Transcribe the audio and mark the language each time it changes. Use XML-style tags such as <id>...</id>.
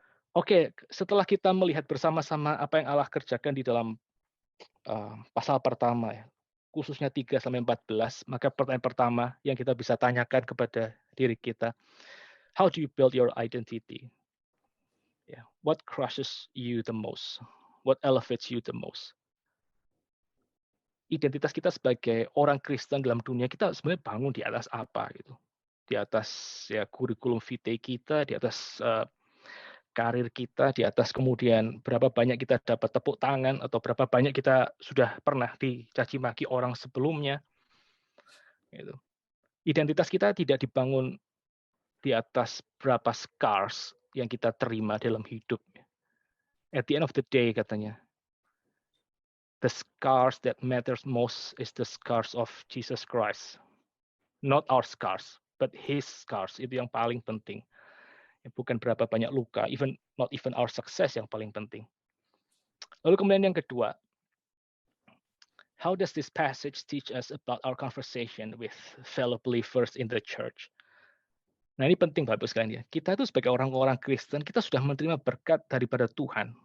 <id>Oke, setelah kita melihat bersama-sama apa yang Allah kerjakan di dalam pasal pertama ya, khususnya 3 sampai 14, maka pertanyaan pertama yang kita bisa tanyakan kepada diri kita,</id> <en>how do you build your identity? Ya, what crushes you the most? What elevates you the most?</en> <id>Identitas kita sebagai orang Kristen dalam dunia, kita sebenarnya bangun di atas apa gitu. Di atas ya kurikulum vitae kita, di atas karir kita, di atas kemudian berapa banyak kita dapat tepuk tangan atau berapa banyak kita sudah pernah dicaci maki orang sebelumnya gitu. Identitas kita tidak dibangun di atas berapa scars yang kita terima dalam hidup.</id> <en>At the end of the day katanya, the scars that matters most is the scars of Jesus Christ. Not our scars, but his scars.</en> <id>Itu yang paling penting. Bukan berapa banyak luka,</id> <en>not even our success</en> <id>yang paling penting. Lalu kemudian yang kedua,</id> <en>how does this passage teach us about our conversation with fellow believers in the church?</en> <id>Nah ini penting Bapak sekalian ya. Kita itu sebagai orang-orang Kristen, kita sudah menerima berkat daripada Tuhan.</id>